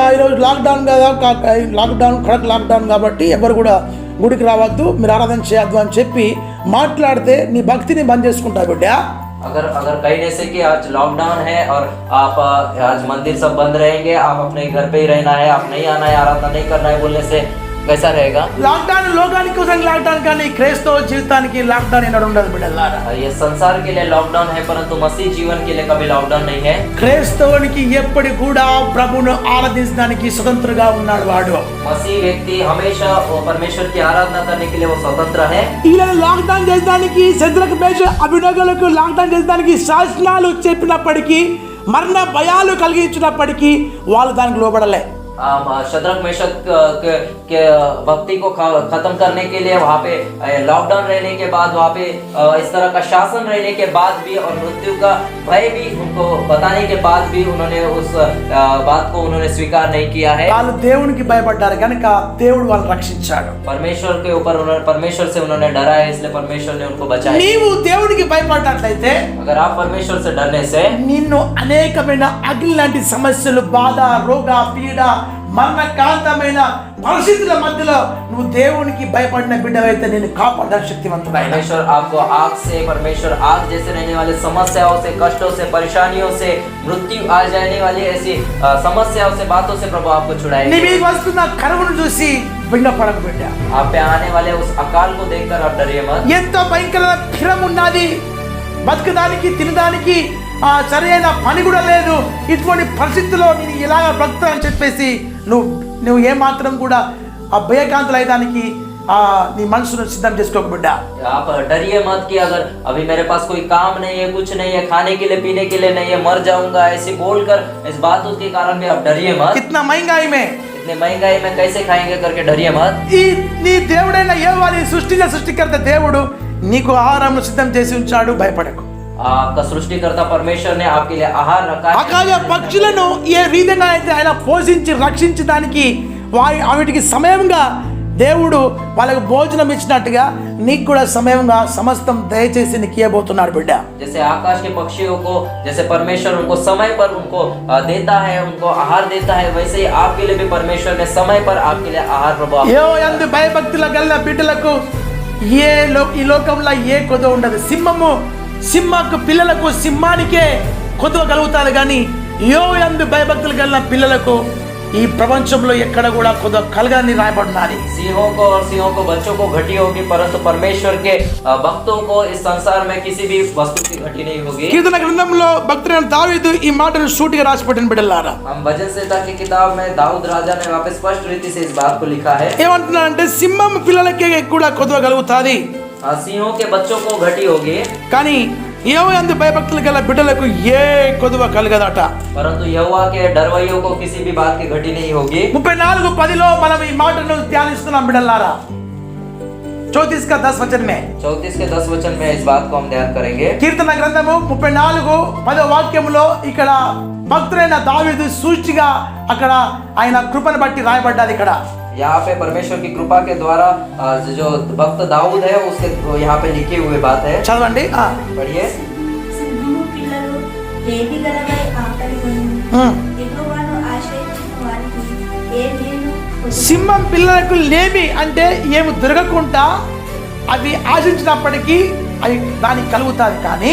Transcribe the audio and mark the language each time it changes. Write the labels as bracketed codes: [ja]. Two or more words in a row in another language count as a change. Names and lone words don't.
[te] ఈరోజు లాక్డౌన్ కదా, కడక్ లాక్డౌన్ కాబట్టి ఎవరు కూడా గుడికి రావద్దు, మీరు ఆరాధన చేయొద్దు అని చెప్పి మాట్లాడితే నీ భక్తిని బంద్ చేసుకుంటావు బిడ్డ. [hi] अगर कहने से कि आज लॉकडाउन है और आप आज मंदिर सब बंद रहेंगे, आप अपने घर पे ही रहना है, आप नहीं आना है, आराधना नहीं करना है बोलने से कैसा रहेगा? [te] లాక్డౌన్ లోకానికి కోసం లాక్డౌన్, కానీ క్రైస్తవ జీవితానికి లాక్డౌన్ ఎన్నడూ ఉండదు బిడ్డలారా. [hi] ये संसार के लिए लॉकडाउन है, परंतु मसीह जीवन के लिए कभी लॉकडाउन नहीं है। [te] క్రైస్తవునికి ఎప్పటి కూడా ప్రభువును ఆరాధించడానికి స్వతంత్రంగా ఉన్నాడు వాడు. [hi] मसीह व्यक्ति हमेशा वो परमेश्वर की आराधना करने के लिए वो स्वतंत्र है। [te] ఇలా లాక్డౌన్ చేయడానికి శద్రక్ మేషక్ అబేద్నెగోలకు లాక్డౌన్ చేయడానికి శాసనాలు చెప్పినప్పటికీ, మరణ భయాలు కలిగించినప్పటికీ వాళ్ళు దానికి లోబడలే. [hi] शद्रक मेशक के भक्ति को खत्म करने के लिए वहाँ पे लॉकडाउन रहने के बाद, वहाँ पे इस तरह का शासन रहने के बाद भी और मृत्यु का भय भी उनको बताने के बाद भी उन्होंने उस बात को उन्होंने स्वीकार नहीं किया है। [te] వాళ్ళు దేవునికి భయపడ్డారు కనుక దేవుడు వాళ్ళని రక్షించాడు. [hi] परमेश्वर के ऊपर परमेश्वर से उन्होंने डरा है, इसलिए परमेश्वर ने उनको बचाया। [te] నీవు దేవునికి భయపడ్డట్లయితే [hi] अगर आप परमेश्वर से डरने से [te] నిన్ను అనేకమైన అగ్ని లాంటి సమస్యలు, బాధ, రోగ, పీడ, మరణకాంతమైన పరిస్థితుల మధ్యలో నువ్వు దేవునికి భయపడిన బిడ్డవైతే నేను కాపాడడానికి శక్తివంతుడైన [hi] परमेश्वर आपको आग से, परमेश्वर आग जैसे रहने वाले समस्याओं से, कष्टों से, परेशानियों से, मृत्यु आ जाने वाली ऐसी समस्याओं से, बातों से प्रभु आपको [te] నీ [hi] छुड़ाएंगे। [te] మీద వస్తున్న కరువును చూసి విన్నపడకు బిడ్డ. [hi] आप पे आने वाले उस अकाल को देखकर आप डरिए मत। [te] ఎంతో భయంకరమైన క్షీరం ఉన్నది, బతకడానికి తినడానికి సరైన పని కూడా లేదు. ఇటువంటి పరిస్థితుల్లో నేను ఇలాగ బ్రతుకుతా అని చెప్పేసి నువ్వు ఏమాత్రం కూడా ఆ భయకాంతులైదానికి నీ మనసును సిద్ధం చేసుకోక బిడ్డ. [hi] आप डरिए मत कि अगर अभी मेरे पास कोई काम नहीं है, कुछ नहीं है, खाने के लिए, पीने के लिए नहीं है, मर जाऊंगा, ऐसे बोलकर इस बातों के कारण भी आप डरिए मत। कितना महंगाई में, इतने महंगाई में कैसे खाएंगे करके डरिए मत। [te] ఈ నీ దేవుడైన యెహోవా సృష్టికర్త దేవుడు నీకు ఆహారం సిద్ధం చేసి ఉంచాడు, భయపడకు. [hi] आपका सृष्टिकर्ता परमेश्वर ने आपके लिए आहार रखा है। [te] ఆకాశ పక్షులను ఏ విధంగా అయితే ఆయన పోషించి రక్షించడానికి వాటికి సమయంగా దేవుడు వాళ్ళకు భోజనం ఇచ్చినట్టుగా నీకు కూడా సమయంగా సమస్తం దయచేసి నీకు ఇవ్వబోతున్నాడు బిడ్డ. [hi] जैसे आकाश के पक्षियों को, जैसे परमेश्वर उनको समय पर उनको देता है, उनको आहार देता है, वैसे ही आपके लिए भी परमेश्वर ने समय पर आपके लिए आहार प्रभु [te] యందు భయభక్తుల గల బిడ్డలకు ఈ లోకంలో ఏ కొదువ ఉండదు. సింహకు పిల్లలకు, సింహానికే కొదువ కలుగుతాడు, కానీ యందు భయభక్తులు కలిగిన పిల్లలకు ఈ ప్రపంచంలో ఎక్కడ కూడా కొద్దిగా కలగని రాయబడినది. [hi] सिंहों को और सिंहों को बच्चों को घटी होगी, परंतु परमेश्वर के भक्तों को इस संसार में किसी भी वस्तु की घटी नहीं होगी। [te] కీర్తన గ్రంథంలో భక్తుడైన దావీదు ఈ మాటను సూటిగా రాసి పెట్టిన బిడ్డలారా. [hi] हम भजन संहिता की किताब में दाऊद राजा ने वापस स्पष्ट रीति से इस बात को लिखा है। [te] ఏమంటున్నాడంటే సింహం పిల్లలకే కూడా కొద్దిగా కలుగుతాది, [hi] सिंहों के बच्चों को घटी होगी, [te] కానీ యందు భయభక్తులు గల బిడ్డలకు ఏ కొదువ కలగదట. [hi] परंतु यहोवा के डरवैयों को किसी भी बात की घटी नहीं होगी। [te] 34:10 మనం ఈ మాటను ధ్యానిస్తున్నాం బిడ్డలారా. [hi] 34 का 10 वचन में 34 के 10 वचन में इस बात को हम ध्यान करेंगे। [te] కీర్తన గ్రంథము 34:10 వాక్యంలో ఇక్కడ భక్తుడైన దావీదు సూచిగా అక్కడ ఆయన కృపను బట్టి రాయబడ్డది. ఇక్కడ [hi] यहाँ पे परमेश्वर की कृपा के द्वारा जो भक्त दाऊद है उसके यहाँ पे लिखी हुई बात है। [te] చదవండి. [hi] पढ़िए। [te] సింహము పిల్లలు లేవి గలవై ఆకలిగొనును. యెహోవాను ఆశ్రయించిన వారికి ఏ మేలు పొందును. సింహం పిల్లలకు లేమి అంటే ఏమి దొరకకుండా అవి ఆశించినప్పటికీ అవి దానికి కలుగుతాది, కానీ